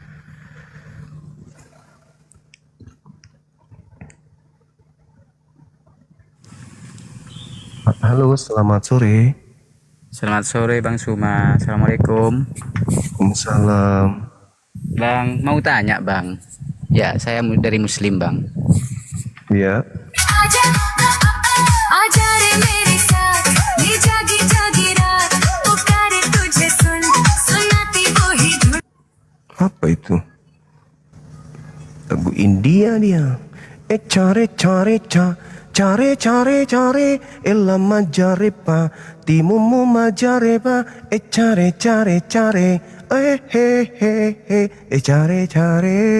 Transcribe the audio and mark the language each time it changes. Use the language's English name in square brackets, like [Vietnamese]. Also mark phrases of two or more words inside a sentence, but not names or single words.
[Indonesian] Halo, selamat sore. Selamat sore Bang Suma. Assalamualaikum. Waalaikumsalam. Bang, mau tanya Bang. Ya, saya dari Muslim Bang. Ya. [Hindi] आजा रे मेरे साथ ये जागी जागी रात पुकारे तुझे सुनाती वो ही धुन [Indonesian] Apa itu? Lagu India dia. Care ella majarepa timumu majareba care care.